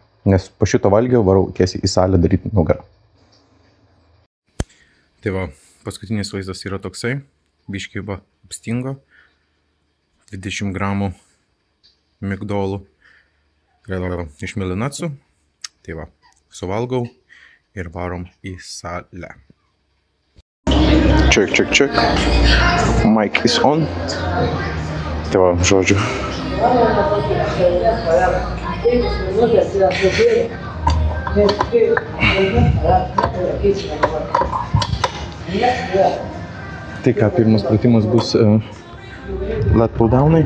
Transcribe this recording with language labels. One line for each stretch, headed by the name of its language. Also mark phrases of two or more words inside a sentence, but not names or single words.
Lithuanian: Nes po šito valgio varau tiesiai į salę daryti nugarą. Tai va, paskutinis vaizdas yra toksai. Biškiai va apstingo. 20 gramų migdolų iš milinacų. Tai va, suvalgau ir varom į salę.
English: Check. Mic is on.
Lithuanian: Tai va, žodžiu. Tai ką, pirmas pratimas bus
English: lat pull downai.